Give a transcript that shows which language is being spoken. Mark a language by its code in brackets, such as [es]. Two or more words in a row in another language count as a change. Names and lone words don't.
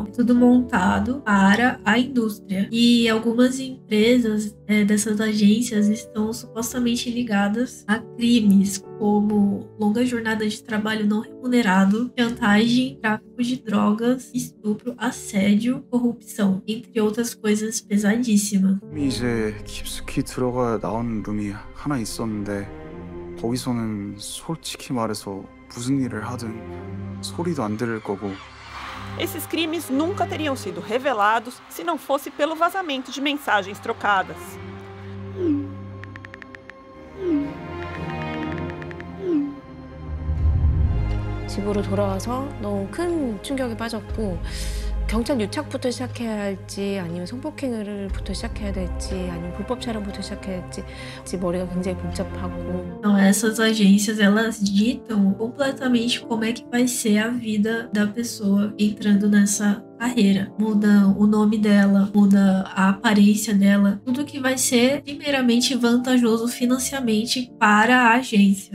[pt] É tudo montado para a indústria. E algumas empresas dessas agências estão supostamente ligadas a crimes como longa jornada de trabalho não remunerado, chantagem, tráfico de drogas, estupro, assédio, corrupção, entre outras coisas pesadíssimas. [ko] 이제 깊숙이 들어가 나온 룸이 하나 있었는데 거기서는 솔직히 말해서 무슨 일을 하든 소리도 안 들을 거고. [pt] Esses crimes nunca teriam sido revelados se não fosse pelo vazamento de mensagens trocadas. [ko] 집으로 돌아와서 너무 큰 충격에 빠졌고 경찰 유착부터 시작해야 할지 아니면 성폭행을부터 시작해야 될지 아니면 불법 촬영부터 시작해야 할지 머리가 굉장히 복잡하고. [pt] Então essas agências, elas ditam completamente como é que vai ser a vida da pessoa entrando nessa carreira. Muda o nome dela, muda a aparência dela, tudo que vai ser primeiramente vantajoso financeiramente para a agência.